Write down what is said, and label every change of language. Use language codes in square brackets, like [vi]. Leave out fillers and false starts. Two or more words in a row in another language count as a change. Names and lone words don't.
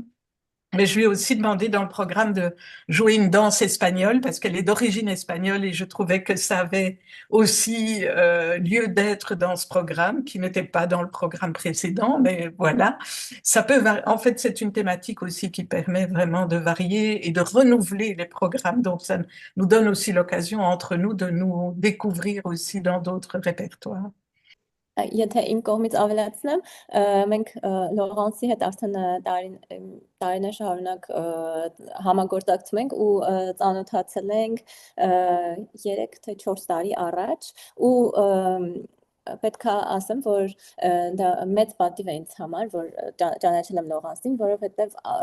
[fr] Mais je lui ai aussi demandé dans le programme de jouer une danse espagnole parce qu'elle est d'origine espagnole et je trouvais que ça avait aussi lieu d'être dans ce programme qui n'était pas dans le programme précédent, mais voilà. En fait, c'est une thématique aussi qui permet vraiment de varier et de renouveler les programmes. Donc, ça nous donne aussi l'occasion entre nous de nous découvrir aussi dans d'autres répertoires. [hy] Եթե իմ կողմից ավելացնեմ, մենք Լորենսի հետ արդեն տարիներ շարունակ համագործակցում ենք ու ծանոթացել ենք 3 թե 4 տարի առաջ ու պետք է ասեմ, որ դա մեծ պատիվ է ինձ համար, որ ճանաչել եմ Լորենսին, որովհետև